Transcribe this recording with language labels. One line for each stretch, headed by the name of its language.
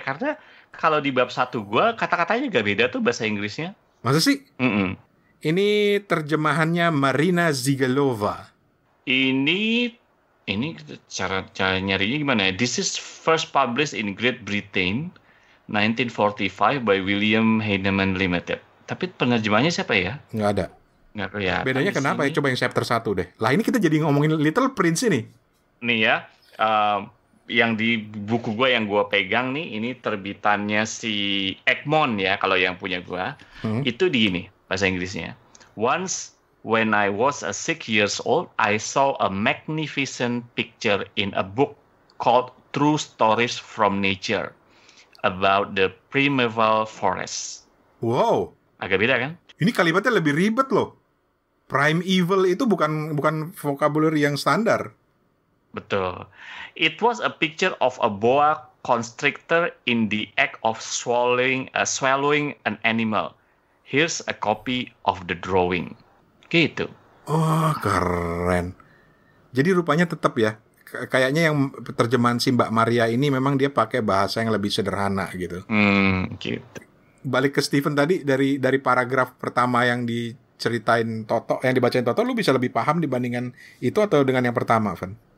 Indonesian: Karena kalau di bab 1 gua kata-katanya gak beda tuh bahasa Inggrisnya. Masa sih? Ini terjemahannya Marina Zigalova. Ini cara nyarinya gimana ya?
English: This is first published in Great Britain 1945 by William Heinemann Limited.
Indonesian: Tapi penerjemahnya siapa ya? Nggak ada. Nggak kelihatan. Bedanya kenapa ya? Coba yang chapter 1 deh. Lah ini kita jadi ngomongin Little Prince ini. Nih ya, yang di buku gue yang gue pegang nih, ini terbitannya si Egmont ya, kalau yang punya gue. Itu di ini, bahasa Inggrisnya.
English: Once when I was 6 years old, I saw a magnificent picture in a book called True Stories from Nature about the primeval forest. Wow.
Indonesian: Agak beda kan? Ini kalimatnya lebih ribet loh. Primeval itu bukan vocabulary yang standar. Betul.
English: It was a picture of a boa constrictor in the act of swallowing an animal. Here's a copy of the drawing.
Indonesian: Gitu. Oh, keren. Jadi rupanya tetap ya. Kayaknya yang terjemahan si Mbak Maria ini memang dia pakai bahasa yang lebih sederhana gitu. Gitu. Balik ke Steven tadi, dari paragraf pertama yang diceritain Toto, yang dibacain Toto, lu bisa lebih paham dibandingkan itu atau dengan yang pertama, Van?